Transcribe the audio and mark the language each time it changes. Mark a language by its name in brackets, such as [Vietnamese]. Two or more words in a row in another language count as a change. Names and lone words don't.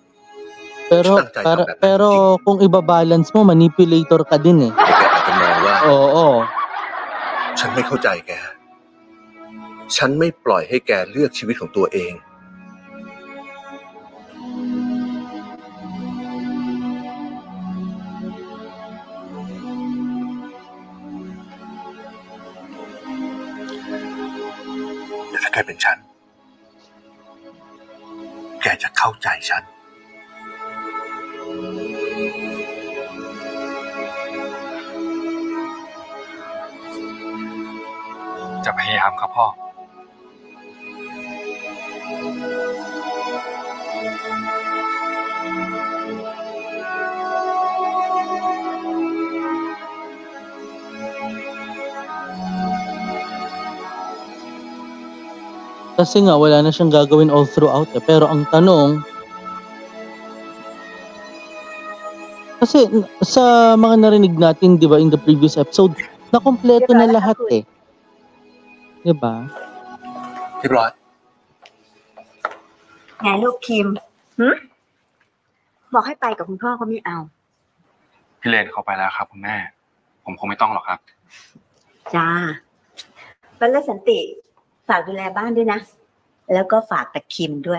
[Filipino] pero kung iba-balance mo manipulator ka din eh [Thai] แกอาจจะมองว่า [Filipino] oo [Thai] ฉันไม่เข้าใจแกฉันไม่ปล่อยให้แกเลือกชีวิตของตัวเองถ้าแกเป็นฉันแกจะเข้าใจฉัน จะพยายามครับพ่อ [Filipino] Kasi nga wala na siyang gagawin [English] all throughout [Filipino] eh. Pero ang tanong, kasi sa mga narinig natin, di ba, [English] in the previous episode, [Filipino] nakompleto na lahat eh. Di ba? [Thai] เรียบร้อย ไงลูกคิมบอกให้ไปกับคุณพ่อเขาไม่เอา พี่เลนเขาไปแล้วครับคุณแม่ ผมคงไม่ต้องหรอกครับ จ้าบัลเลอร์สันติฝากดูแลบ้านด้วยนะ แล้วก็ฝากตะคิมด้วย